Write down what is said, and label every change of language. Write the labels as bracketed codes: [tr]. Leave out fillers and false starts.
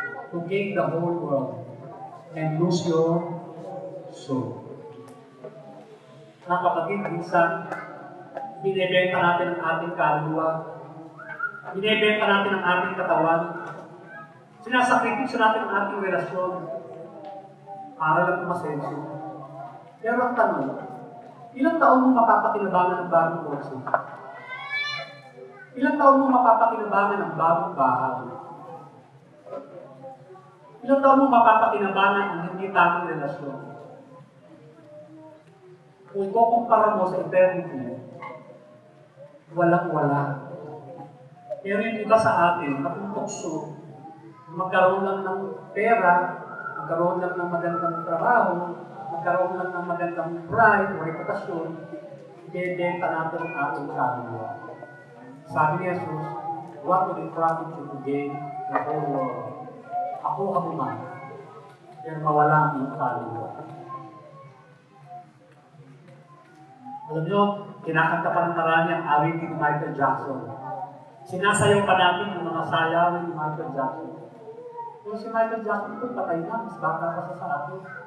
[en] to gain the whole world and lose your soul. [tl] Mga kapatid, minsan, binibenta natin ang ating kaluluwa, binibenta natin ang ating katawan, sinasakripisyo natin ang ating relasyon para lang umasenso. Pero ang tanong, ilang taon mo mapapakinabangan ng bagong kurso? Ilang taon mo mapapakinabangan ng bagong bahay? Ilang taon mo mapapakinabangan ang hindi tamang relasyon? Kung ikukumpara mo sa eternity, walang-wala. Pero yung iba sa atin, natutokso, magkaroon lang ng pera, magkaroon lang ng magandang trabaho, magkaroon lang ng magandang pride o reputasyon, ibebenta natin ang ating kaluluwa. Sabi ni [en] Jesus, what would it profit you to gain the whole world? [tl] Ako ang man, pero mawala ang iyong kaluluwa. Alam nyo, kinakanta pa ng marami ang awitin ni Michael Jackson. Sinasayaw pa natin yung mga sayawin ni Michael Jackson. Pero si Michael Jackson ito patay na, mas bata pa sa atin.